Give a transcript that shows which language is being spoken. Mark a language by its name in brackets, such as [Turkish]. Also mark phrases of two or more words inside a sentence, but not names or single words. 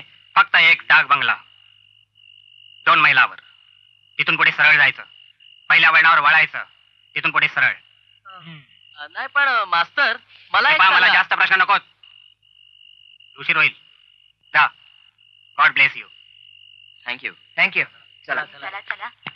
[Marathi] फक्त एक डाक बंगला 2 मैलावर. तिथून पुढे सरळ जायचं. पहिल्या वळणावर वळायचं. तिथून पुढे सरळ. नाही पण मास्तर मला एक मला सांगा. जास्त प्रश्न नकोत. उशीर होईल. जा. [English] God bless you. [Marathi] थँक्यू थँक्यू. चला चला चला